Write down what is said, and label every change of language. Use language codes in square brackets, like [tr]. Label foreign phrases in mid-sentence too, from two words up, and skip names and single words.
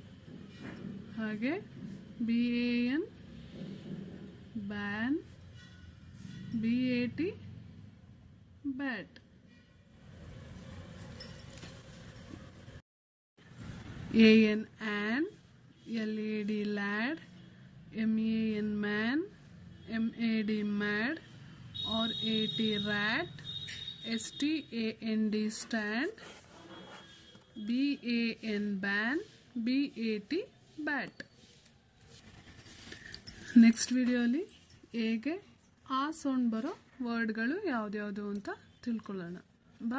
[en] ಹಾಗೆ BAN, BAT bat. AN an, LAD lad, MAN man, MAD mad, or AT rat, STAND stand, BAN ban, BAT bat. next videoli [kn] ಹೇಗೆ ಆ ಸೌಂಡ್ ಬರೋ ವರ್ಡ್ಗಳು ಯಾವ್ದ್ಯಾವುದು ಅಂತ ತಿಳ್ಕೊಳ್ಳೋಣ.